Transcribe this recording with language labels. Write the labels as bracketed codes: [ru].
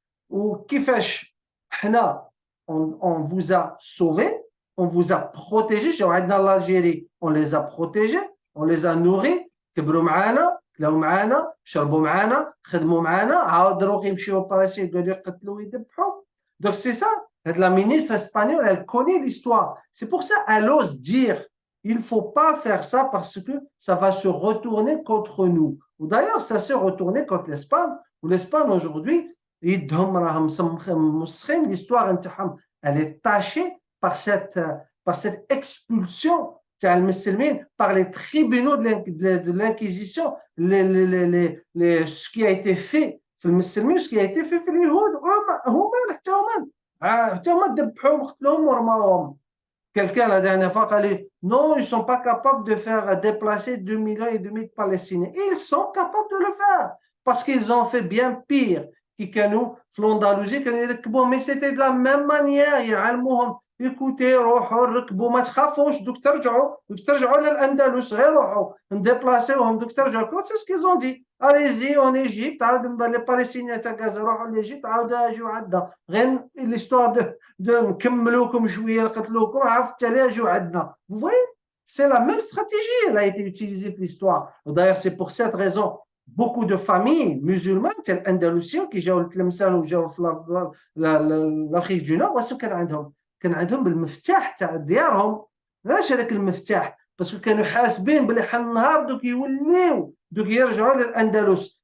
[fr] Ou [ar] كيفاش حنا [fr] on vous a sauvés, on vous a protégés. Dans l'Algérie, on les a protégés, on les a nourris, [ar] كبروا معانا, كلاو معانا, شربوا معانا, خدموا معانا, عاود دروك يمشيو لبالستين يقعدوا يقتلوا ويذبحوا. [fr] Donc c'est ça, la ministre espagnole, elle connaît l'histoire. C'est pour ça qu'elle ose dire il ne faut pas faire ça parce que ça va se retourner contre nous. Ou d'ailleurs, ça s'est retourné contre l'Espagne. Ou l'Espagne aujourd'hui, l'histoire, elle est tachée par cette expulsion par les tribunaux de l'Inquisition, ce qui a été fait ce qui a été fait les Yaouds, quelqu'un la dernière fois a dit non, ils ne sont pas capables de faire déplacer 2,5 millions de Palestiniens. Ils sont capables de le faire parce qu'ils ont fait bien pire [ar] كانوا في الأندلسية كانوا يركبوهم. [fr] mais c'était de la même manière. [ar] يعلموهم [fr] écoutez [ar] روحوا ركبوا ما تخافوش دوك ترجعوا للأندلس غير روحوا نديبلاسيوهم دوك ترجعوا. [fr] c'est ce qu'ils ont dit. allez-y en Égypte [ar] عاود [fr] les Palestiniens [ar] تاع غازا روحوا لإيجيبت عاود اجيو عندنا غير [fr] l'histoire de [ar] نكملوكم شوية نقتلوكم عرفت عليه اجيو عندنا. [fr] vous voyez, c'est la même stratégie. Elle a été utilisée [ar] في [fr] l'histoire. D'ailleurs, c'est pour cette raison beaucoup de familles musulmanes [ar] تاع الأندلسيين كي جاو لتلمسان وجاو في الأفريق [fr] du Nord [ar] واش كان عندهم المفتاح تاع ديارهم. علاش هذاك المفتاح؟ باسكو كانوا حاسبين بلي حل النهار دوك يوليو دوك يرجعوا للأندلس